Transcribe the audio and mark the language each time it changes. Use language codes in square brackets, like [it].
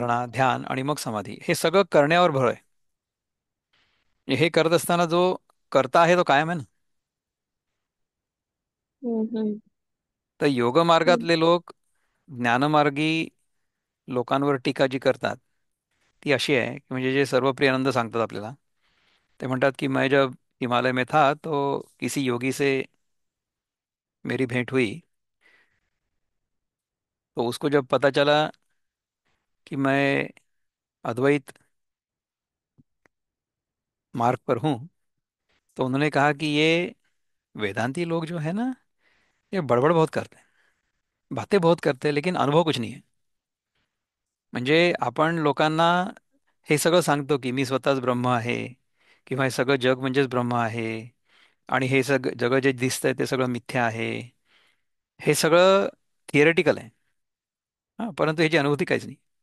[mr] धारणा ध्यान आणि मग समाधी, हे सगळं करण्यावर भर आहे. हे करत असताना जो करता आहे तो कायम आहे ना. हम्म, तर योग हम्म, मार्गातले लोक ज्ञानमार्गी लोकांवर टीका जी करतात ती अशी आहे की म्हणजे जे सर्वप्रियानंद सांगतात आपल्याला. [hi] ते म्हणतात की मैं जब हिमालय में था तो किसी योगी से मेरी भेंट हुई, तो उसको जब पता चला कि मैं अद्वैत मार्ग पर हूँ, तो उन्होंने कहा कि ये वेदांती लोग जो है ना, ये बड़बड़ बहुत करते हैं, बातें बहुत करते हैं, लेकिन अनुभव कुछ नहीं है. [mr] म्हणजे आपण लोकांना हे सगळं सांगतो की मी स्वतःच ब्रह्म आहे, किंवा हे सगळं जग म्हणजेच ब्रह्म आहे, आणि हे सगळं जग जे दिसतंय ते सगळं मिथ्या आहे. हे सगळं थिअरेटिकल आहे. हां, परंतु ह्याची अनुभूती काहीच नाही.